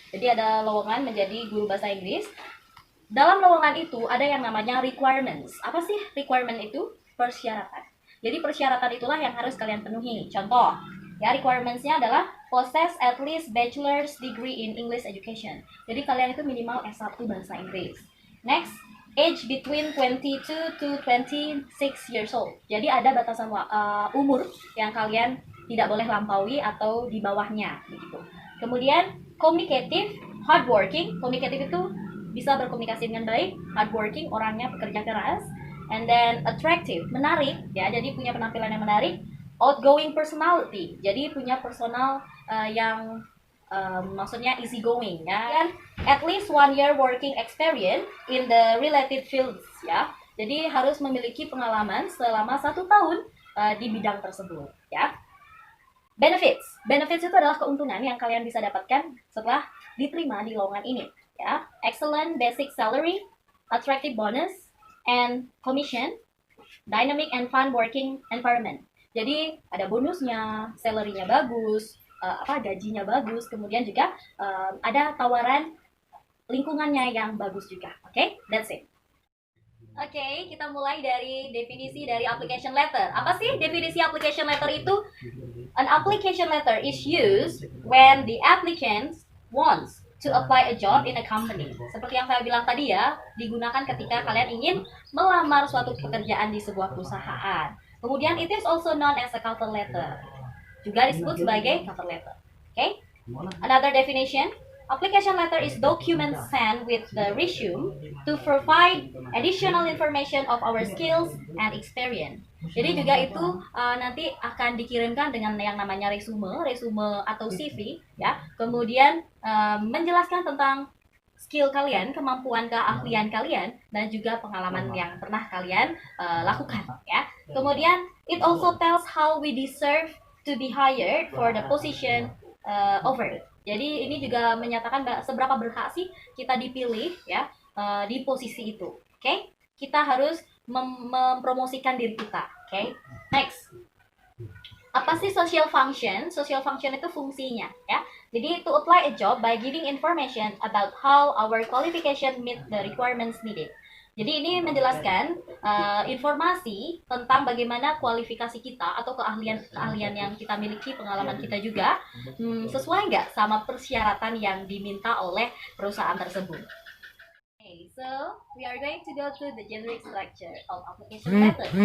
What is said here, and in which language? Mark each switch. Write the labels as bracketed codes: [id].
[id] Jadi ada lowongan menjadi guru bahasa Inggris. Dalam lowongan itu ada yang namanya requirements. Apa sih requirement itu? Persyaratan. Jadi persyaratan itulah yang harus kalian penuhi. Contoh, ya, requirements-nya adalah [en] possess at least bachelor's degree in English education. [id] Jadi kalian itu minimal S1 bahasa Inggris. [en] Next, age between 22 to 26 years old. [id] Jadi ada batasan umur yang kalian tidak boleh lampaui atau di bawahnya, begitu. [en] Kemudian communicative, hardworking. [id] Communicative itu bisa berkomunikasi dengan baik, hardworking, orangnya pekerja keras. [en] And then attractive, [id] menarik, ya, jadi punya penampilan yang menarik. [en] Outgoing personality, [id] jadi punya personal yang maksudnya [en] easy going, [id] ya. [en] Dan at least 1 year working experience in the related fields, ya. [id] Jadi harus memiliki pengalaman selama 1 tahun di bidang tersebut, ya. Benefits itu adalah keuntungan yang kalian bisa dapatkan setelah diterima di lowongan ini, ya. [en] Excellent basic salary, attractive bonus, and commission, dynamic and fun working environment. [id] Jadi ada bonusnya, salary-nya bagus, gajinya bagus, kemudian juga ada tawaran lingkungannya yang bagus juga. [en] Okay? That's it. [id] Oke, kita mulai dari definisi dari application letter. Apa sih definisi application letter itu? [en] An application letter is used when the applicant wants to apply a job in a company. [id] Seperti yang saya bilang tadi, ya, digunakan ketika kalian ingin melamar suatu pekerjaan di sebuah perusahaan. [en] Kemudian it is also known as a cover letter. [id] Juga disebut sebagai cover letter. [en] Okay? Another definition, application letter is document sent with the resume to provide additional information of our skills and experience. [id] Jadi juga itu nanti akan dikirimkan dengan yang namanya resume atau CV, ya. Kemudian menjelaskan tentang skill kalian, kemampuan keahlian kalian, dan juga pengalaman yang pernah kalian lakukan, ya. Kemudian [en] it also tells how we deserve to be hired for the position offered. [id] Jadi ini juga menyatakan seberapa berhak sih kita dipilih ya di posisi itu. Oke, kita harus mempromosikan diri kita. Oke, next. Apa sih social function? Social function itu fungsinya ya. [en] Jadi to apply a job by giving information about how our qualification meet the requirements needed. [id] Jadi ini menjelaskan informasi tentang bagaimana kualifikasi kita atau keahlian yang kita miliki, pengalaman kita juga sesuai nggak sama persyaratan yang diminta oleh perusahaan tersebut. [en] Okay, so we are going to go to the generic structure of application method.